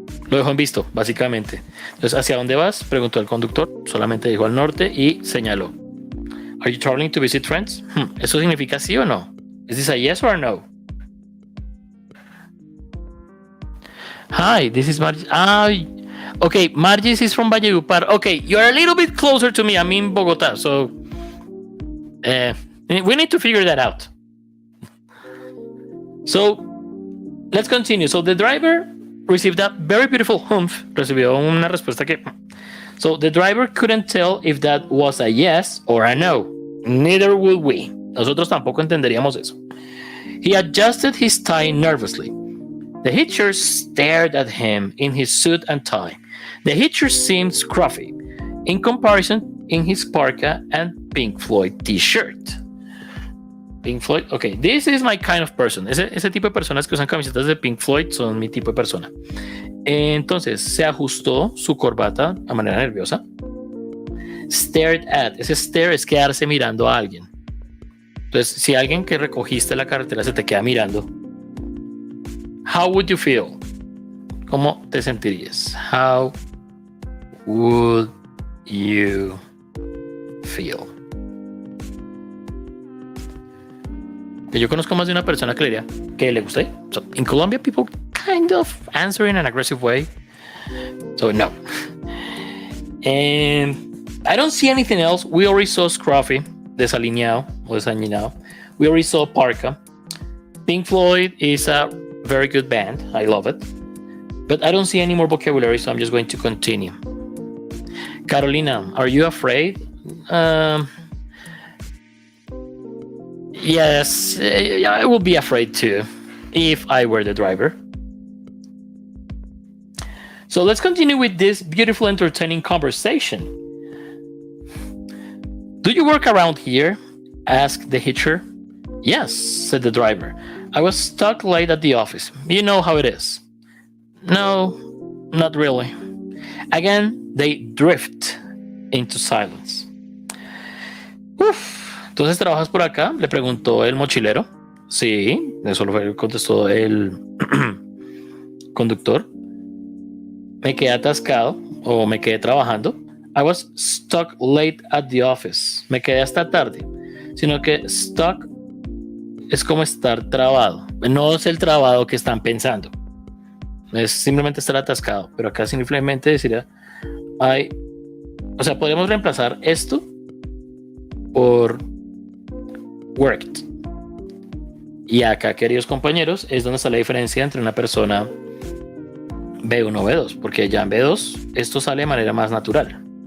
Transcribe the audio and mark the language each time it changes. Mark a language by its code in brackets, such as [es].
[es] Lo dejó en visto, básicamente. Entonces, ¿hacia dónde vas? Preguntó el conductor. Solamente dijo al norte y señaló. [en] Are you traveling to visit friends? [es] ¿Eso significa sí o no? [en] Is this a yes or a no? Hi, this is Margis. Okay, Margis is from Valledupar. Okay, you're a little bit closer to me. I'm in Bogotá, so we need to figure that out. So, let's continue. So, the driver received a very beautiful humph. [es] Recibió una respuesta que... [en] So, the driver couldn't tell if that was a yes or a no. Neither would we. [es] Nosotros tampoco entenderíamos eso. [en] He adjusted his tie nervously. The hitcher stared at him in his suit and tie. The hitcher seemed scruffy in comparison in his parka and Pink Floyd t-shirt. Pink Floyd, okay, this is my kind of person. [es] Ese tipo de personas que usan camisetas de Pink Floyd son mi tipo de persona. Entonces se ajustó su corbata a manera nerviosa. Stared at, ese stare es quedarse mirando a alguien. Entonces, si alguien que recogiste la carretera se te queda mirando, [en] how would you feel? [es] ¿Cómo te sentirías? [en] How would you feel? [es] Que yo conozco más de una persona que le diría que le guste. [en] So, in Colombia, people kind of answer in an aggressive way. So, no. And I don't see anything else. We already saw Scruffy, [es] desalineado o desalinado. [en] We already saw Parka. Pink Floyd is a very good band. I love it. But I don't see any more vocabulary, so I'm just going to continue. Carolina, are you afraid? Yes, I would be afraid too if I were the driver. So let's continue with this beautiful, entertaining conversation. Do you work around here? Asked the hitcher. Yes, said the driver. I was stuck late at the office. You know how it is. No, not really. Again, they drift into silence. Uf. [es] Entonces, ¿trabajas por acá? Le preguntó el mochilero. Sí, eso lo contestó el conductor. Me quedé atascado o me quedé trabajando. [en] I was stuck late at the office. [es] Me quedé hasta tarde. Sino que stuck es como estar trabado. No es el trabado que están pensando. Es simplemente estar atascado. Pero acá simplemente decir, o sea, podemos reemplazar esto por worked. Y acá, queridos compañeros, es donde está la diferencia entre una persona B1 o B2, porque ya en B2 esto sale de manera más natural.